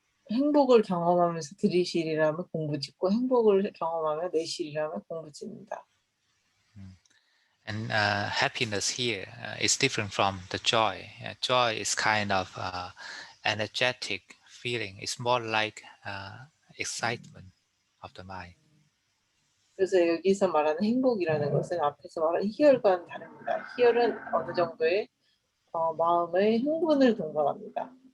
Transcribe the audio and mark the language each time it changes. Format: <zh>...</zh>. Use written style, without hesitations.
<ko>행복을 경험하면서 들이쉬리라면 공부 짓고 행복을 경험하며 내쉬리라면 공부 짓는다.</ko> <en>And happiness here is different from the joy. Joy is kind of energetic feeling. It's more like excitement of the mind.</en> <ko>그래서 여기서 말하는 행복이라는 것은 앞에서 말한 희열과는 다릅니다. 희열은 어느 정도의 마음의 흥분을 동반합니다.</ko>